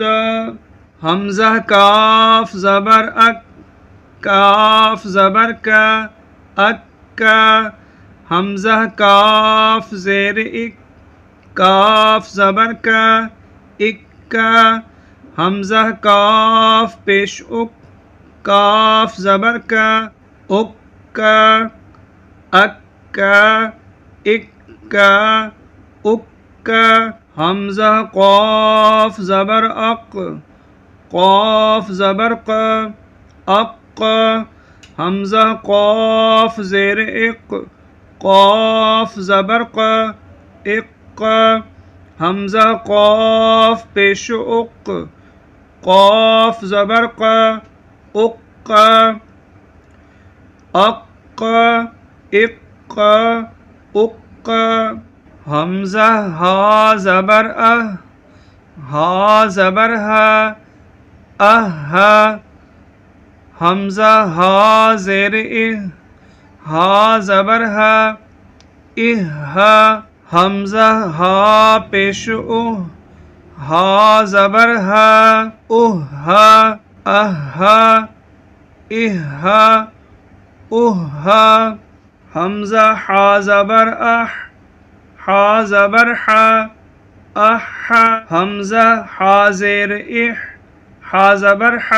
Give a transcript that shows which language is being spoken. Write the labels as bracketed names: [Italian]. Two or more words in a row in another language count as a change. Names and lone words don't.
[Urdu] حمزہ کاف زبر اک کاف زبر کا اک حمزہ کاف زیر اک کاف زبر کا اک حمزہ کاف پیش اک کاف زبر کا اک اک اک اک حمزہ قاف زبر اق قاف زبر ق اق حمزہ قاف زیر اق قاف زبر ق اق حمزہ قاف پیش اق قاف زبر ق اق اق اق اق حمزہ ہا زبر ہا زبر حمزہ ہا زیر ہا زبر حمزہ ہا پیش ہا زبر حمزہ حا زبر حا زبر حمزہ حا زیر حا زبر